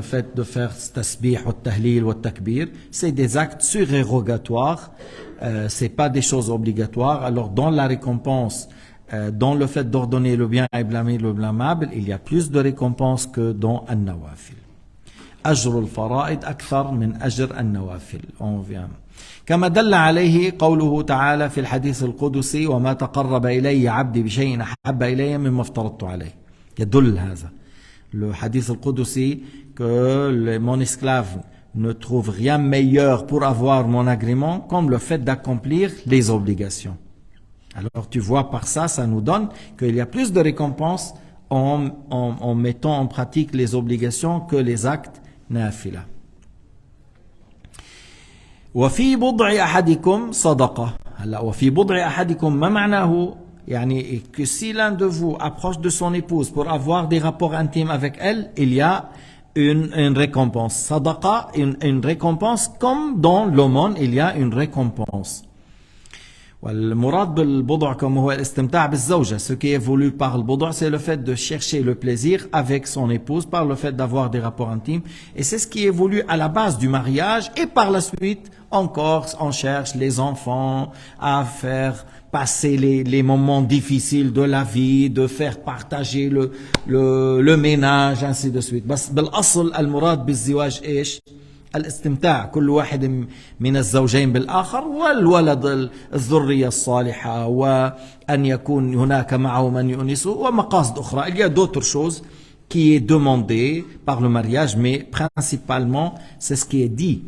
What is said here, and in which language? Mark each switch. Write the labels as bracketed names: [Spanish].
[French] Le fait de faire tasbih ou tahlil ou takbir, c'est des actes surérogatoires, c'est pas des choses obligatoires. Alors dans la récompense, dans le fait d'ordonner le bien et blâmer le blâmable, il y a plus de récompense que dans an-nawafil. [Arabic] أجر الفرائض أكثر من أجر النوافل. [French] On vient. [Arabic] كما دل عليه قوله تعالى في الحديث القدسي وما تقرب إلي عبدي بشيء أحب إلي مما افترضت عليه. يدل هذا [French] le hadith al-Qudsi que mon esclave ne trouve rien meilleur pour avoir mon agrément comme le fait d'accomplir les obligations. Alors tu vois par ça, ça nous donne qu'il y a plus de récompenses en mettant en pratique les obligations que les actes nafila. [Arabic] وفي بضع أحدكم صدقة. هلا وفي بضع أحدكم ما معناه؟ يعني [French] que si l'un de vous approche de son épouse pour avoir des rapports intimes avec elle, il y a une récompense. Sadaqa, une récompense comme dans l'aumône, il y a une récompense. [Arabic] والمراد بالبضع comme هو الاستمتاع بالزوجة. [French] Ce qui est voulu par le boudoir, c'est le fait de chercher le plaisir avec son épouse par le fait d'avoir des rapports intimes. Et c'est ce qui est voulu à la base du mariage. Et par la suite, encore, on cherche les enfants à faire passer les moments difficiles de la vie, de faire partager le ménage, ainsi de suite. [Arabic] بس بالأصل المراد بالزواج إيش؟ الاستمتاع كل واحد من الزوجين بالآخر والولد الذرية الصالحة وأن يكون هناك معه من يؤنسه ومقاصد أخرى. [French] Il y a d'autres choses qui est demandé par le mariage, mais principalement c'est ce qui est dit.